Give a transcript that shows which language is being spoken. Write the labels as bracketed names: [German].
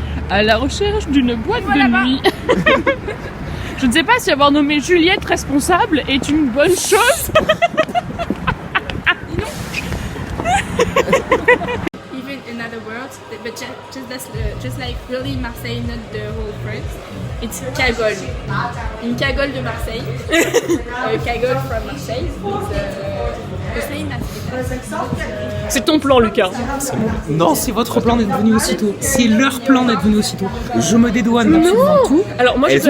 [French] À la recherche d'une boîte de nuit. Je ne sais pas si avoir nommé Juliette responsable est une bonne chose. [English] Even in other words, but just like really Marseille, not the whole France. It's cagole. [French] Une cagole de Marseille. [English] Cagole from Marseille. The same as [French] C'est ton plan, Lucas. Non, c'est votre plan d'être venu aussitôt. C'est leur plan d'être venu aussitôt. Je me dédouane d'absolument tout. Alors moi,